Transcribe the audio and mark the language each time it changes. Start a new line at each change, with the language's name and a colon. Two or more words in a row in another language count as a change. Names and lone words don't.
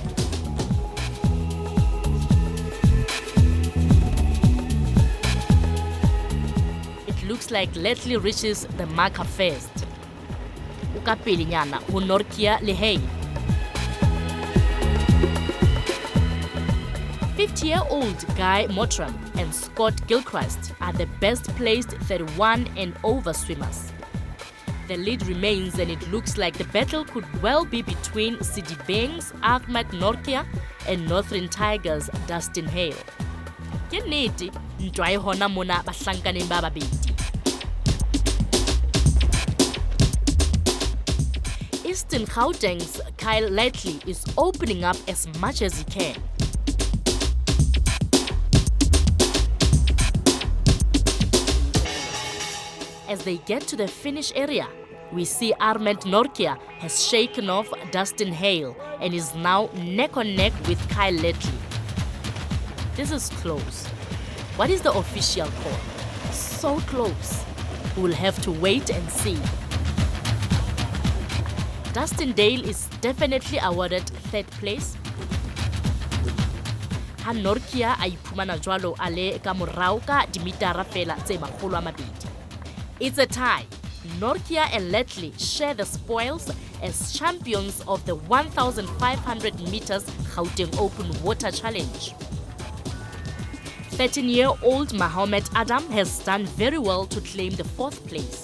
English: It looks like Letley reaches the marker first.
Southern Sotho: Ukapilinyana ho Norkia le Hale.
English: 50-year-old Guy Mottram and Scott Gilchrist are the best-placed 31 and over swimmers. The lead remains, and it looks like the battle could well be between Sidibeng's Ahmed Norkia and Northern Tigers' Dustin Hale.
Southern Sotho: Ke nnete, ntwa e hona mona bahlankaneng ba babedi.
English: Eastern Gauteng's Kyle Letley is opening up as much as he can. As they get to the finish area, we see Armand Norkia has shaken off Dustin Hale and is now neck on neck with Kyle Letley. This is close. What is the official call? So close. We'll have to wait and see. Dustin Dale is definitely awarded third place.
Southern Sotho: Ha Norkia a iphumana jwalo a le ka morao ka dimitara fela tse 200.
English: It's a tie. Norkia and Letley share the spoils as champions of the 1,500 meters Gauteng Open Water Challenge. 13-year-old Mohamed Adam has done very well to claim the 4th place.